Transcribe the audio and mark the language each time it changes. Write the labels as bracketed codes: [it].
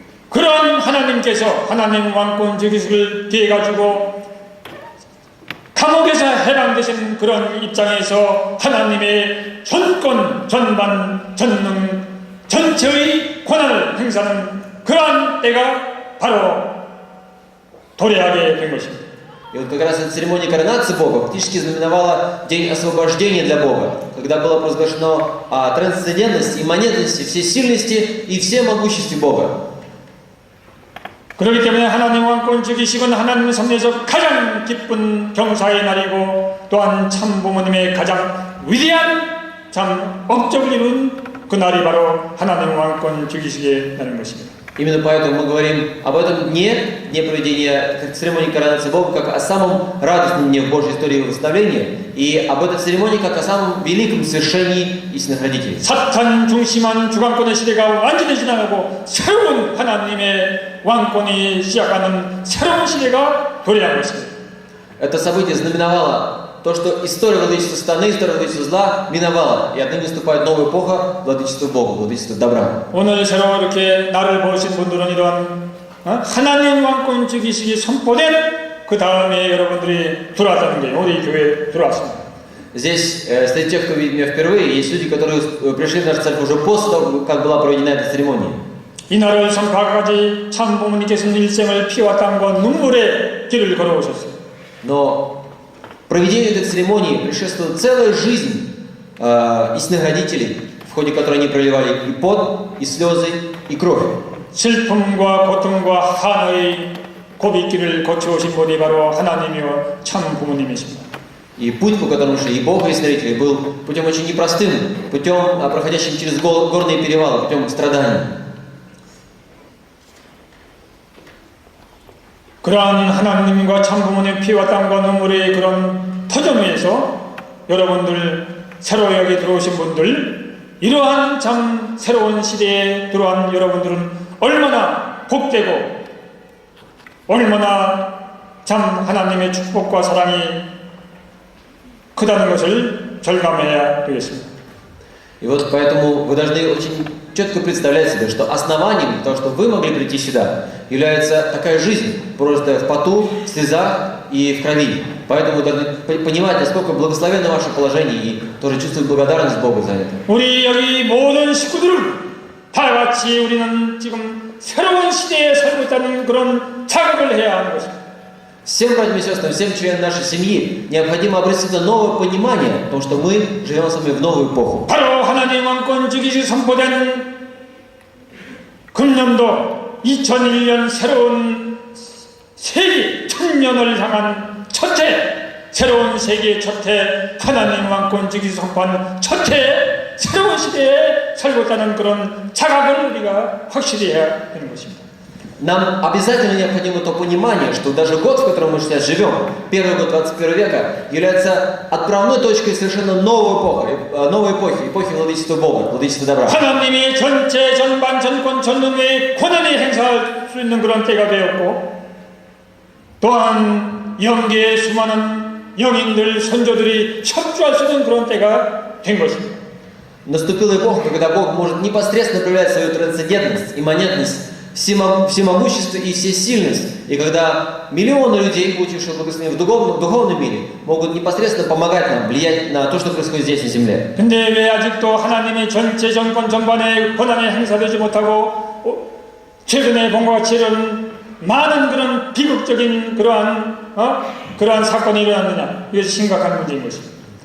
[ko] 그런 하나님께서 하나님 왕권 주기식을 기해 가지고 감옥에서 해방되신 그런 입장에서 하나님의 전권, 전반, 전능, 전체의 권한을 행사하는 그러한 때가 바로 도래하게 된 것입니다. [ru] И вот как раз эта церемония коронации Бога фактически знаменовала день освобождения для Бога, когда было провозглашено о трансцендентности, имманентности, всесильности и всемогуществе Бога. [ko] 그렇기 때문에 하나님 왕권 주기식은 하나님 섭리에서 가장 기쁜 경사의 날이고 또한 참 부모님의 가장 위대한 참 업적을 이룬 그 날이 바로 하나님 왕권 주기식의 날인 것입니다. [ru] Именно поэтому мы говорим об этом дне проведения церемонии коронации Бога, как о самом радостном дне в Божьей истории восстановления, и об этой церемонии как о самом великом свершении истинных родителей. [ko] 사탄 중심한 주관권의 시대가 완전히 지나가고 새로운 하나님의 왕권이 시작하는 새로운 시대가 도래한 것입니다. [ru] Это событие знаменовало то, что история владычества сатаны, история владычества зла миновала, и отныне наступает новая эпоха владычества Бога, владычества добра. [ko] 오늘 새로 이렇게 나를 보신 분들은 이런 하나님 왕권 주기식이 선포된 그 다음에 여러분들이 들어왔다는 게 우리 교회에 들어왔습니다. [ru] Здесь, среди тех, кто видит меня впервые, есть люди, которые пришли в нашу церковь уже после того, как была проведена эта церемония. [ko] 이 날을 선포하기까지 참 부모님께서는 일생을 피와 땀과 눈물의 길을 걸어오셨어요. [ru] Но проведению этой церемонии предшествовала целая жизнь истинных родителей, в ходе которой они проливали и пот, и слезы, и кровь. [ko] 슬픔과 고통과 한의 고비길을 거쳐오신 분이 바로 하나님이요 참 부모님이십니다. [ru] И путь, по которому шли и Бог, и Смотрители, был путем очень непростым, путем, проходящим через горные перевалы, путем страданий. [ko] 그러한 하나님과 참 부모님 피와 땀과 눈물의 그런 터전위에서 여러분들 새로 여기 들어오신 분들 이러한 참 새로운 시대에 들어온 여러분들은 얼마나 복되고 얼마나 참 하나님의 축복과 사랑이 크다는 것을 절감해야 되겠습니다. [ru] И вот поэтому вы должны очень четко представлять себе, что основанием того, что вы могли прийти сюда, является такая жизнь, просто в поту, в слезах и в крови. Поэтому вы должны понимать, насколько благословенно ваше положение и тоже чувствовать благодарность Богу за это. [ko] 우리 여기 모든 식구들은 다 같이 우리는 지금 새로운 시대에 살고 있다는 그런 자각을 해야 하는 것입니다. [ru] Всем братьям и сестрам, всем членам нашей семьи необходимо обрести новое понимание о том, что мы живем с вами в новую эпоху. [ko] 바로 하나님 왕권 주기시 선포된 금년도 2001년 새로운 세기 천년을 향한 첫해 새로운 세기의 첫해 하나님 왕권 주기시 선포한 첫해 새로운 시대에 살고 있다는 그런 자각을 우리가 확실히 해야 되는 것입니다. [ru] Нам обязательно необходимо то понимание, что даже год, в котором мы сейчас живем, первый год 21 века, является отправной точкой совершенно новой эпохи, эпохи владычества Бога, владычества добра. [ko] 하나님이 전체 전반 전권 전능의 권한이 행사할 수 있는 그런 때가 되었고 또한 영계의 수많은 영인들 선조들이 협조할 수 있는 그런 때가 된 것입니다. [ru] Наступила эпоха, когда Бог может непосредственно проявлять свою трансцендентность, имманентность, всемогущество и всесильность. И когда миллионы людей, получивших благословение в духовном мире, могут непосредственно помогать нам, влиять на то, что происходит здесь на земле. [ko] 근데 왜 아직도 하나님의 전체 정권 전반의 권한이 행사되지 못하고 최근에 본 것 같이 이런 많은 그런 비극적인 그러한 사건이 일어났느냐? 이것이 심각한 문제인 것입니다.